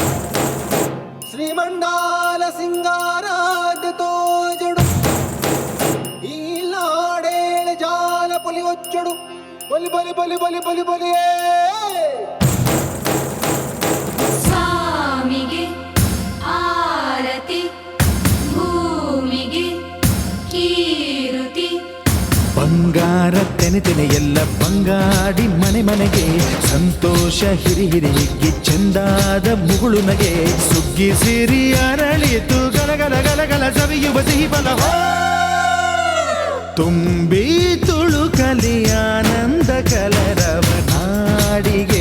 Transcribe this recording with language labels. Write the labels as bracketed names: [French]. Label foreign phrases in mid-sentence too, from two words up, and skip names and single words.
[Tulu] ಶ್ರೀಮಂಡಾಲ ಸಿಂಗಾರಾದ ತೋಜಡು ಈ ಲಾಡೇಳ ಜಾಲ ಪೊಲಿ ಒಚ್ಚಡು ಬಲಿ ಬಲಿ ಬಲಿ ಬಲಿ ಬಲಿ ಬಲಿಯೇ [Kannada] ಸ್ವಾಮಿಗೆ ಆರತಿ ಭೂಮಿಗೆ ಕೀರುತಿ ಬಂಗಾರ ತೆನೆ ತೆನೆ ಎಲ್ಲ ಬಂಗಾಡಿ ಮನೆ ಮನೆಗೆ ಸಂತೋಷ ಹಿರಿ ಹಿರಿ ಹಿಗ್ಗಿ ಚೆಂದಾದ ಮುಗುಳು ನಗೆ ಸುಗ್ಗಿ ಸಿರಿ ಅರಳಿತು ಗಲಗಲ ಗಲಗಲ ಸವಿಯುವ ಸಿಹಿ ಫಲ ತುಂಬಿ ತುಳುಕಲಿ ಆನಂದ ಕಲರವ ನಾಡಿಗೆ